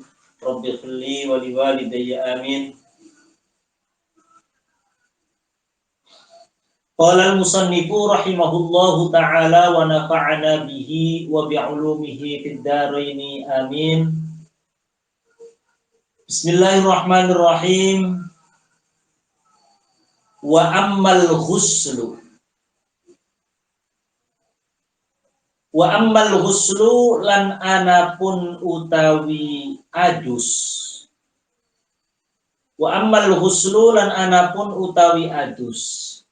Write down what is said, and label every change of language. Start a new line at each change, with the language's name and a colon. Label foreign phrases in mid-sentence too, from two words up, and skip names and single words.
Arabic: رب اغفر لي ولوالدي آمين. قال المصنف رحمه الله تعالى ونفعنا به وبعلومه في الدارين آمين. بسم الله الرحمن الرحيم. وأما الغسل. وأما الغسل
Javanese: lan anapun utawi adus.
Arabic: وأما الغسل
Javanese: lan anapun utawi adus.